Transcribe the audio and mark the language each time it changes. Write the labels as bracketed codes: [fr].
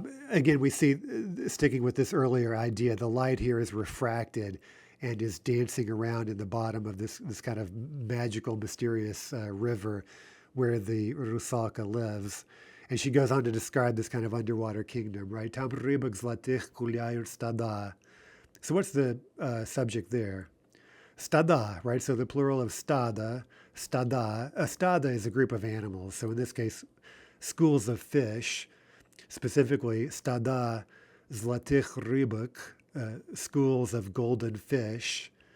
[en] Again, we see, sticking with this earlier idea, the light here is refracted and is dancing around in the bottom of this kind of magical, mysterious river where the Rusalka lives. And she goes on to describe this kind of underwater kingdom, right? [ru] Там рыбок золотых гуляют стада. [en] So what's the subject there? Stada, right? So the plural of stada, stada. A stada is a group of animals. So in this case, schools of fish, specifically [ru] stada zlatych rybok, [en] schools of golden fish.